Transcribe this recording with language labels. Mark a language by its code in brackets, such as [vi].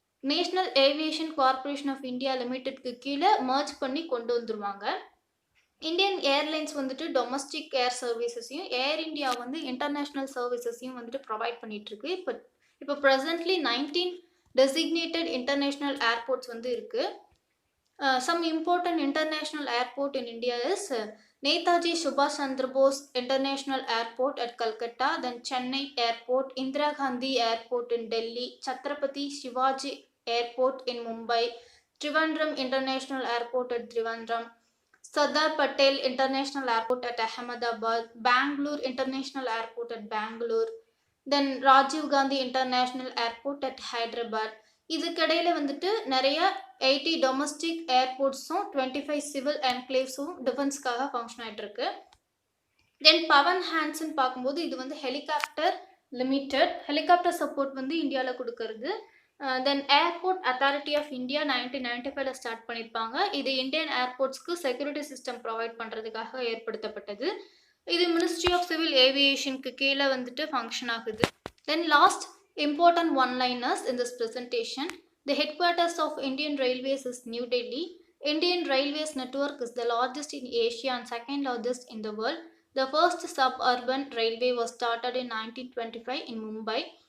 [ta] National aviation corporation of India லிமிடெட்க்கு கீழே merge பண்ணி கொண்டு வந்துருவாங்க. இந்தியன் ஏர்லைன்ஸ் வந்துட்டு டொமஸ்டிக் ஏர் சர்வீசஸையும், ஏர் இந்தியா வந்து இன்டர்நேஷனல் சர்வீசஸையும் வந்துட்டு ப்ரொவைட் பண்ணிட்டு இருக்கு. இப்போ ப்ரெசென்ட்லி 19 டெசிக்னேட்டட் இன்டர்நேஷனல் ஏர்போர்ட்ஸ் வந்து இருக்கு. [en] Some important international airport in India is Netaji Subhash Chandra Bose International Airport at Calcutta, then Chennai Airport, Indira Gandhi Airport in Delhi, Chhatrapati Shivaji Airport in Mumbai, Trivandrum International Airport at Trivandrum, Sardar Patel International Airport at Ahmedabad, Bangalore International Airport at Bangalore, then Rajiv Gandhi International Airport at Hyderabad. [ta] இதுக்கிடையில வந்துட்டு நிறைய 80 domestic ஏர்போர்ட்ஸும் 25 civil என்க்ளேவ்ஸும் டிஃபென்ஸ்க்காக function ஆகிட்டு இருக்கு. தென் பவன் ஹேண்ட்ஸ்ன்னு பார்க்கும்போது இது வந்து helicopter limited, helicopter support வந்து இந்தியாவில் கொடுக்கறது. தென் airport authority of India 1995 start பண்ணியிருப்பாங்க. இது இந்தியன் ஏர்போர்ட்ஸ்க்கு செக்யூரிட்டி சிஸ்டம் ப்ரொவைட் பண்ணுறதுக்காக ஏற்படுத்தப்பட்டது. இது மினிஸ்ட்ரி ஆஃப் சிவில் ஏவியேஷனுக்கு கீழே வந்துட்டு ஃபங்க்ஷன் ஆகுது. [en] Then last important one-liners in this presentation. The headquarters of Indian Railways is New Delhi. Indian Railways network is the largest in Asia and second largest in the world. The first suburban railway was started in 1925 in Mumbai.